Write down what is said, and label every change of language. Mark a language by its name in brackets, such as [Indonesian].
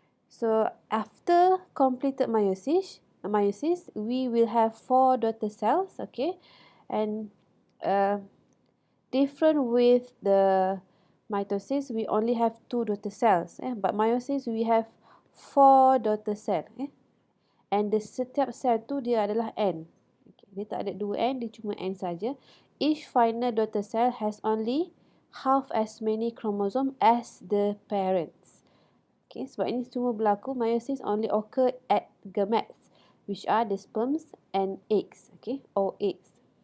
[English] So after completed meiosis, we will have 4 daughter cells. Okay, and different with the mitosis, we only have 2 daughter cells. But meiosis we have 4 daughter cells. [Malay] And the setiap sel tu dia adalah N. Okay, dia tak ada 2 N, dia cuma N saja. [English] Each final daughter cell has only half as many chromosome as the parents. Okay, [Malay] sebab ini semua berlaku, [English] meiosis only occur at gametes, which are the sperms and eggs. Okay, or eggs.